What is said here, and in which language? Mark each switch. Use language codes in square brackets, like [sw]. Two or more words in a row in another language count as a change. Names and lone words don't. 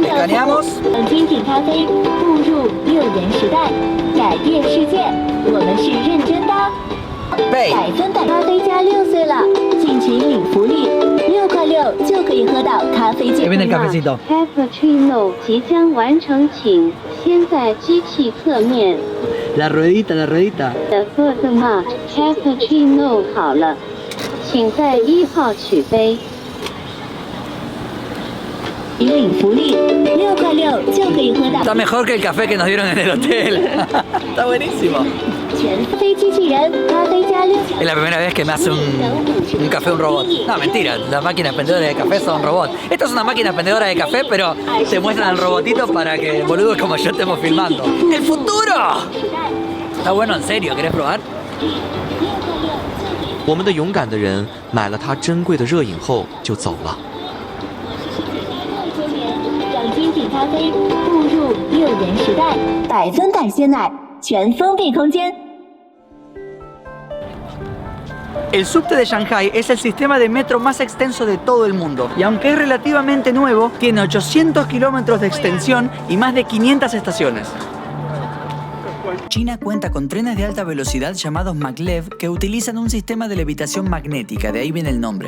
[es] Escaneamos. Pay. Ahí viene el cafecito. [zh] Cappuccino 即将完成，请先在机器侧面。 [es] La ruedita. [zh] Cappuccino 好了，请在1号取杯。引领福利，6块6就可以喝到。 [es] Está mejor que el café que nos dieron en el hotel. Está buenísimo. Es la primera vez que me hace un café un robot. No, mentira, las máquinas expendedoras de café son robots. Esta es una máquina expendedora de café, pero te muestran el robotito para que boludos como yo estemos filmando. ¡El futuro! Está bueno, en serio, ¿querés probar? [zh] 我们的勇敢的人买了它珍贵的热饮后就走了。让精品咖啡步入6元时代，百分百鲜奶，全封闭空间。 [es] El subte de Shanghai es el sistema de metro más extenso de todo el mundo. Y aunque es relativamente nuevo, tiene 800 kilómetros de extensión y más de 500 estaciones. China cuenta con trenes de alta velocidad llamados maglev que utilizan un sistema de levitación magnética, de ahí viene el nombre.